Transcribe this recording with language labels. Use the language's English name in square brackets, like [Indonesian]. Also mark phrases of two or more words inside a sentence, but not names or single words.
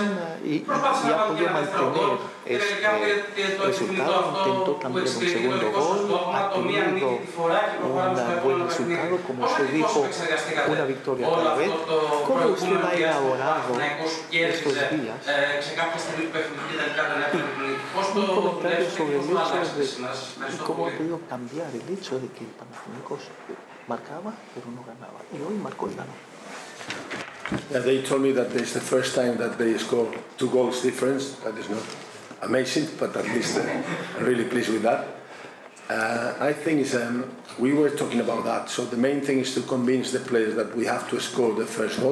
[Greek] Προσπάθησε να βάλει και ένα δεύτερο γκολ και τελικά πήρε το επιθυμητό αυτό που εξυπηρετεί το δικό σας δόγμα, το μία νίκη τη φορά και προχωράμε στο επόμενο παιχνίδι. Πώς εντυπώς εξεργαστήκατε όλο αυτό το προηγούμενο διάστημα που ο Παναθηναϊκός κέρδιζε σε κάποια στιγμή του παιχνιδιού και τελικά δεν έφερε την νίκη. Πώς το δουλεύετε και πώς το αλλάξετε σήμερα. Σας ευχαριστώ πολύ. [Spanish] Cambiare el hecho de que el Panathinaikos marcaba pero no ganaba, y hoy marcó y ganó. [English] Yeah, they told me that it's the first time that they scored 2 goals difference. That is not amazing, but at least I'm really pleased with that. I think we were talking about that. So the main thing is to convince the players that we have to score the first goal.